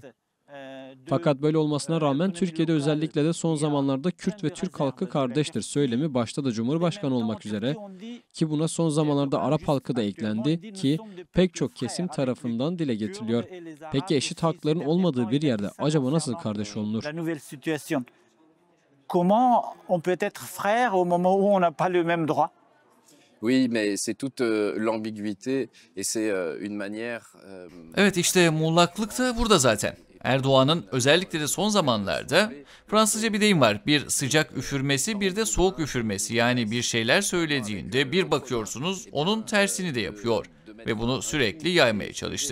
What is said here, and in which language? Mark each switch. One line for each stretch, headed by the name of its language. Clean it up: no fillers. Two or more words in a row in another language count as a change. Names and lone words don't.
Turkish: Fakat böyle olmasına rağmen Türkiye'de özellikle de son zamanlarda Kürt ve Türk halkı kardeştir söylemi başta da Cumhurbaşkanı olmak üzere ki buna son zamanlarda Arap halkı da eklendi ki pek çok kesim tarafından dile getiriliyor. Peki eşit hakların olmadığı bir yerde acaba nasıl kardeş olunur?
French: Comment on peut être frère au moment où on n'a pas le même droit? Oui, mais c'est toute l'ambiguïté et c'est une manière.
Turkish: Evet, işte muğlaklık da burada zaten. Erdoğan'ın özellikle de son zamanlarda Fransızca bir deyim var. Bir sıcak üfürmesi, bir de soğuk üfürmesi. Yani bir şeyler söylediğinde bir bakıyorsunuz onun tersini de yapıyor ve bunu sürekli yaymaya çalıştı.